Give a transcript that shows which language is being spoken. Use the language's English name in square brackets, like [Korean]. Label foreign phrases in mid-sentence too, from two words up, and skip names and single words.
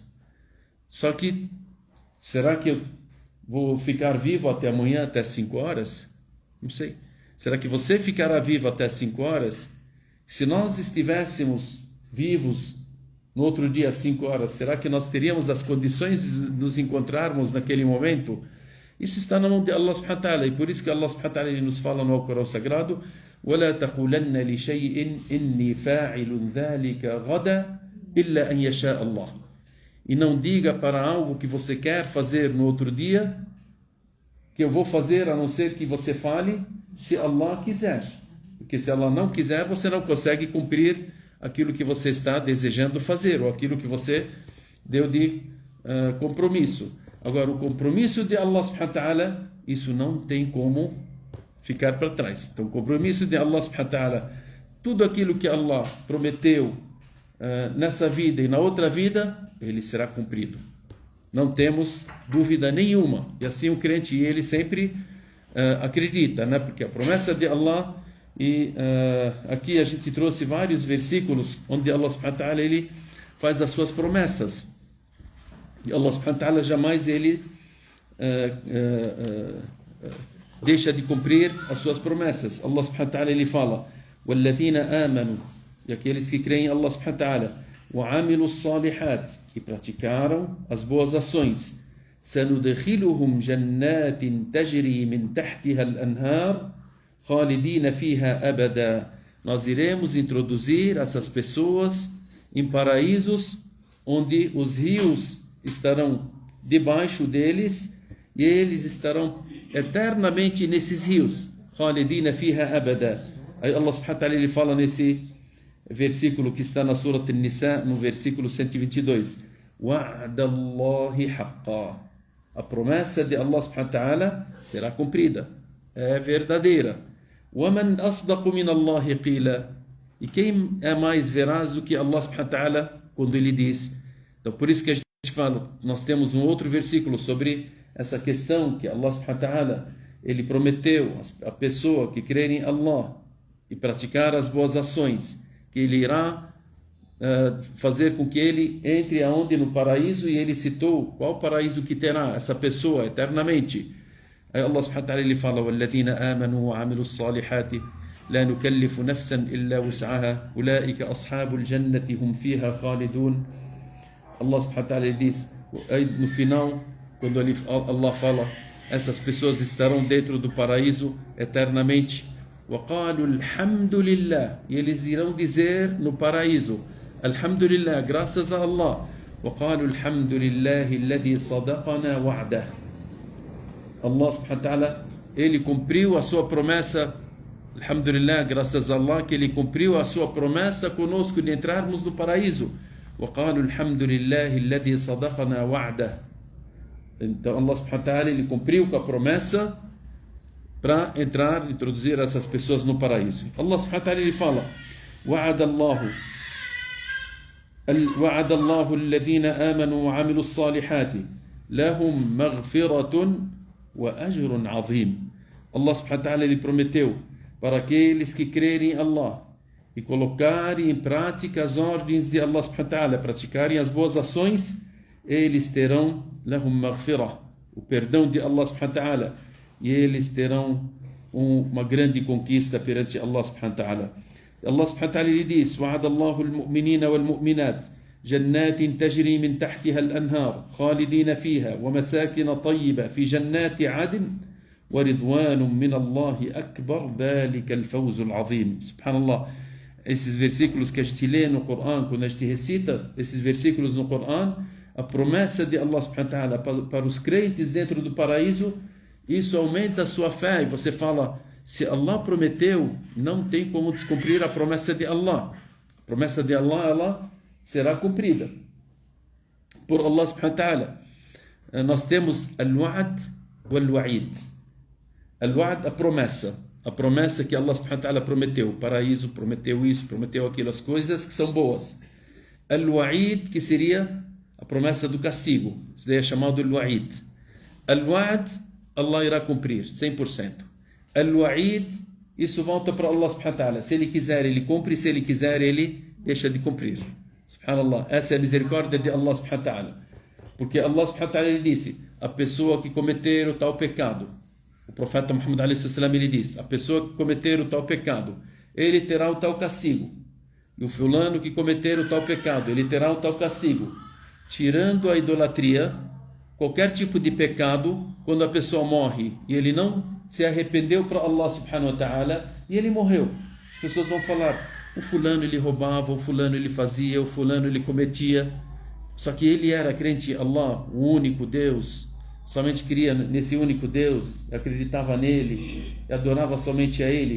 [Portuguese] Só que, será que eu vou ficar vivo até amanhã, até 5 horas? Não sei. Será que você ficará vivo até 5 horas? Se nós estivéssemos vivos no outro dia às 5 horas, será que nós teríamos as condições de nos encontrarmos naquele momento? Isso está na mão de Allah [Arabic] سبحانه وتعالى, [Portuguese] e por isso que Allah [Arabic] سبحانه وتعالى [Portuguese] nos fala no Alcorão Sagrado, [Arabic] وَلَا تَقُولَنَّ لِشَيْءٍ إِنِّي فَاعِلٌ ذَلِكَ غَدًا إِلَّا أَنْ يَشَاءَ اللَّهُ. [Portuguese] E não diga para algo que você quer fazer no outro dia, que eu vou fazer a não ser que você fale, se Allah quiser. Porque se Allah não quiser, você não consegue cumprir aquilo que você está desejando fazer, ou aquilo que você deu de compromisso. Agora, o compromisso de Allah [Arabic] سبحانه وتعالى, [Portuguese] isso não tem como ficar para trás. Então, o compromisso de Allah [Arabic] سبحانه وتعالى, [Portuguese] tudo aquilo que Allah prometeu nessa vida e na outra vida, ele será cumprido. Não temos dúvida nenhuma. E assim o crente, ele sempre acredita, né? Porque a promessa de Allah, e aqui a gente trouxe vários versículos onde Allah [Arabic] سبحانه وتعالى [Portuguese] ele faz as suas promessas. E Allah [Arabic] سبحانه وتعالى [Portuguese] jamais ele deixa de cumprir as suas promessas. Allah [Arabic] سبحانه وتعالى [Portuguese] ele fala, [Arabic] وَالَّذِينَ آمَنُوا, [Portuguese] e aqueles que creem em Allah [Arabic] سبحانه وتعالى, وَعَمِلُوا الصَّالِحَاتِ, [Portuguese] e praticaram as boas ações, [Arabic] سَنُدْخِلُهُمْ جَنَّاتٍ تَجْرِي مِنْ تَحْتِهَا الْأَنْهَارِ خَالِدِينَ فِيهَا أَبَدًا. [Portuguese] Nós iremos introduzir essas pessoas em paraísos onde os rios estarão debaixo deles e eles estarão eternamente nesses rios. [Arabic] خَالِدِينَ فِيهَا أَبَدًا. [Portuguese] Aí Allah [Arabic] سبحانه وتعالى [Portuguese] ele fala nesse versículo que está na Surah An-Nisa, no versículo 122. [Arabic] وَعْدَ اللَّهِ حَقًّا. [Portuguese] A promessa de Allah [Arabic] سبحانه وتعالى [Portuguese] será cumprida, é verdadeira. [Arabic] وَمَنْ أَصْدَقُ مِنَ اللَّهِ قِيلًا. [Portuguese] E quem é mais veraz do que Allah [Arabic] سبحانه وتعالى [Portuguese] quando ele diz? Então, por isso que a gente fala, nós temos um outro versículo sobre essa questão que Allah [Arabic] سبحانه وتعالى [Portuguese] ele prometeu a pessoa que crer em Allah e praticar as boas ações, que ele irá fazer com que ele entre aonde? No paraíso, e ele citou qual paraíso que terá essa pessoa eternamente. Aí Allah [Arabic] سبحانه وتعالى [Portuguese] ele fala, [Arabic] وَالَّذِينَ آمَنُوا وَعَمِلُوا الصَّالِحَاتِ لَا نُكَلِّفُ نَفْسًا إِلَّا وُسْعَهَا أُولَٰئِكَ أَصْحَابُ الْجَنَّةِ هُمْ فِيهَا خَالِدُونَ. [Portuguese] Allah [Arabic] سبحانه وتعالى [Portuguese] ele diz, aí no final, quando Allah fala, essas pessoas estarão dentro do paraíso eternamente. [Arabic] وَقَالُوا الْحَمْدُ لِلَّهِ. [Portuguese] E eles irão dizer no paraíso, Alhamdulillah, graças a Allah. [Arabic] وَقَالُوا الْحَمْدُ لِلَّهِ الَّذِي صَدَقَنَا وَعْدَهُ. [Portuguese] Allah [Arabic] سبحانه وتعالى, [Portuguese] ele cumpriu a sua promessa. Alhamdulillah, graças a Allah, que ele cumpriu a sua promessa conosco de entrarmos no paraíso. [Arabic] وَقَالُوا الْحَمْدُ لِلَّهِ الَّذِي صَدَقَنَا وَعْدَهُ. [Portuguese] Então Allah [Arabic] سبحانه وتعالى, [Portuguese] ele cumpriu com a promessa para entrar, introduzir essas pessoas no paraíso. Allah [Arabic] سبحانه وتعالى [Portuguese] ele fala, [Arabic] وَعَدَ اللَّهُ الَّذِينَ آمَنُوا وَعَمِلُوا الصَّالِحَاتِ لَهُمْ مَغْفِرَةٌ وَأَجْرٌ عَظِيمٌ. [Portuguese] Allah [Arabic] سبحانه وتعالى [Portuguese] ele prometeu para aqueles que crerem em Allah e colocarem em prática as ordens de Allah [Arabic] سبحانه وتعالى, [Portuguese] praticarem as boas ações, eles terão [Arabic] لهم مغفرة, [Portuguese] o perdão de Allah [Arabic] سبحانه وتعالى, [Portuguese] e eles terão uma grande conquista perante Allah [Arabic] سبحانه وتعالى. [Portuguese] Allah [Arabic] سبحانه وتعالى [Portuguese] lhe diz: [Arabic] وعد الله المؤمنين والمؤمنات جنات تجري من تحتها الأنهار خالدين فيها ومساكن طيبة في جنات عدن ورضوان من الله أكبر ذلك الفوز العظيم. Subhanallah. [Portuguese] Esses versículos que a gente lê no Corão, quando a gente recita esses versículos no Corão, a promessa de Allah [Arabic] سبحانه وتعالى [Portuguese] para os crentes dentro do paraíso, isso aumenta a sua fé. E você fala: se Allah prometeu, não tem como descumprir a promessa de Allah. A promessa de Allah, ela será cumprida por Allah [Arabic] سبحانه وتعالى. [Portuguese] Nós temos [Arabic] الوعد والوعيد. [Portuguese] Al-wa'd, a promessa que Allah [Arabic] سبحانه وتعالى [Portuguese] prometeu, o paraíso, prometeu isso, prometeu aquilo, as coisas que são boas. Al-wa'id, que seria a promessa do castigo, isso daí é chamado al-wa'id. Al-wa'd, Allah irá cumprir 100%. Al-wa'id, isso volta para Allah [Arabic] سبحانه وتعالى. [Portuguese] Se Ele quiser, Ele cumpre. Se Ele quiser, Ele deixa de cumprir. Subhanallah. Essa é a misericórdia de Allah [Arabic] سبحانه وتعالى. [Portuguese] Porque Allah [Arabic] سبحانه وتعالى, [Portuguese] Ele disse: a pessoa que cometer o tal pecado, o profeta Muhammad a.s. ele diz: a pessoa que cometer o tal pecado, ele terá o tal castigo. E o fulano que cometer o tal pecado, ele terá o tal castigo. Tirando a idolatria, qualquer tipo de pecado, quando a pessoa morre e ele não se arrependeu para Allah [Arabic] سبحانه وتعالى [Portuguese] e ele morreu, as pessoas vão falar: o fulano ele roubava, o fulano ele fazia, o fulano ele cometia, só que ele era crente em Allah, o único Deus, somente cria nesse único Deus, acreditava nele, adorava somente a Ele.